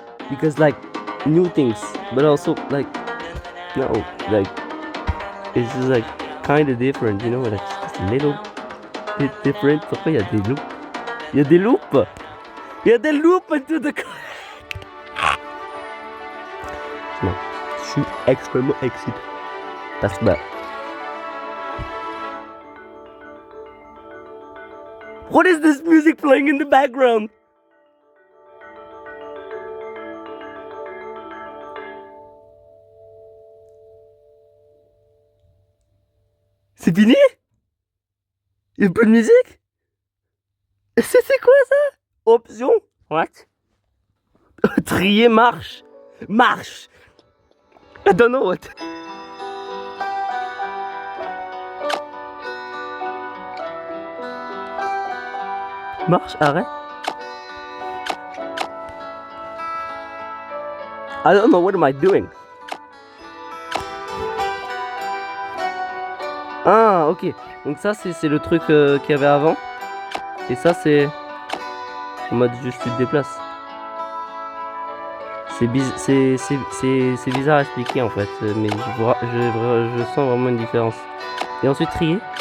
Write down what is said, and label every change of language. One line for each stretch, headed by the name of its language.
English: Because like new things, but also like no, like it's just like kind of different, you know, like just a little bit different.
French: Pourquoi il y a des loops? Il y a des loops. Il y a des loops
English: into the.
French: Non, je suis extrêmement excité parce que bah.
English: What is this music playing in the background?
French: C'est fini? Il y a plus de musique? C'est quoi ça? Option?
English: What?
French: Trier marche. Marche.
English: I don't know what.
French: Marche, arrêt.
English: I don't know what am I doing. Ah, ok.
French: Donc ça, c'est le truc qu'il y avait avant. Et ça, c'est en mode juste tu te déplaces. C'est bizarre à expliquer en fait, mais je sens vraiment une différence. Et ensuite trier.